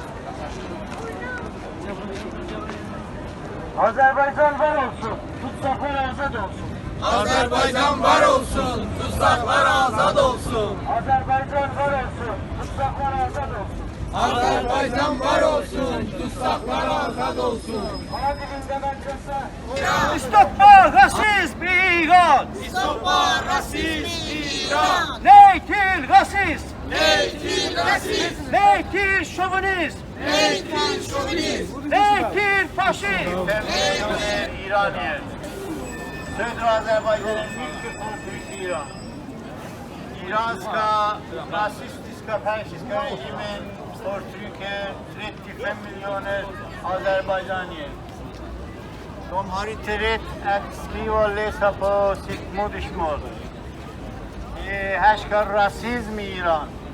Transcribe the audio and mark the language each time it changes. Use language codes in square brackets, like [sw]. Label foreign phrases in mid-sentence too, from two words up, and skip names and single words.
[tr] Azerbaycan var olsun, tutsaklar azad olsun. Azerbaycan var olsun, tutsaklar azad olsun. Azerbaycan var olsun, tutsaklar azad olsun. Azerbaycan var olsun, tutsaklar azad olsun. Ana dilinde meclise. [sv] Stoppa rasism İran. Stoppa rasism i Iran. Nej till rasism. Nej till rasism. Nej till chauvinism. Nej till chauvinism. Nej till fascism. 5 miljoner İranier. [tr] Södra Azerbaycan'ın büyük bir i İran. [sv] İranska rasistiska fascistiska regimen förtrycker 35 miljoner azerbaijanier. De har inte rätt att skriva och läsa på sitt modersmål. Det härskar rasism i Iran.